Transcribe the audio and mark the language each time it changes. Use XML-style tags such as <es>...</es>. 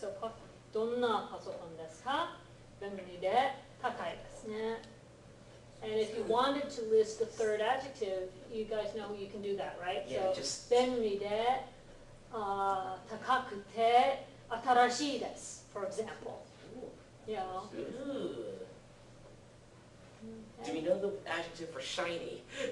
<ja>So, どんなパソコンですか? 便利で高いですね.</ja> <en>And if you wanted to list the third adjective, you guys know you can do that, right? Yeah, So, just-</en> <ja>便利で、高くて新しいです</ja> <en>for example. You know? ooh. Do we know the adjective for shiny?</en>